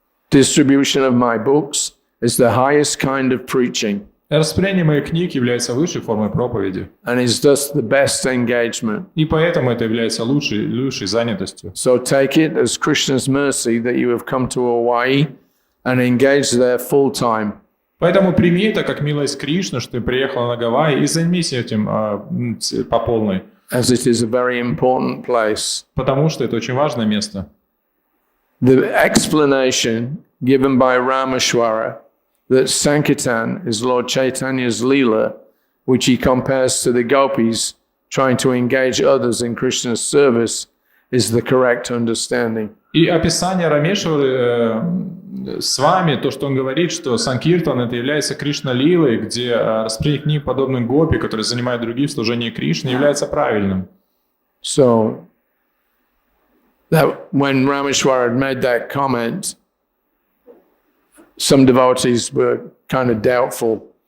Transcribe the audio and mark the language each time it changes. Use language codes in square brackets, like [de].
[en] Distribution of my books is the highest kind of preaching [ru] Распространение моих книг является высшей формой проповеди. [en] and is thus the best engagement. [ru] И поэтому это является лучшей занятостью. [en] So take it as Krishna's mercy that you have come to Hawaii and engaged there full time. [ru] Поэтому прими это как милость Кришны, что ты приехала на Гавайи, и займись этим по полной. [en] As it is a very important place. [ru] Потому что это очень важное место. [en] The explanation given by Rameshwara that Sankirtan is Lord Chaitanya's Leela, which he compares to the gopis trying to engage others in Krishna's service, is the correct understanding. [ru] И описание Рамешвары с вами, то, что он говорит, что Санкиртан это является Кришна-лилой, где распространение книг подобных гопи, которые занимают других в служении Кришны, является правильным. [en] So that when Rameshwara had made that comment, some devotees were kind of doubtful.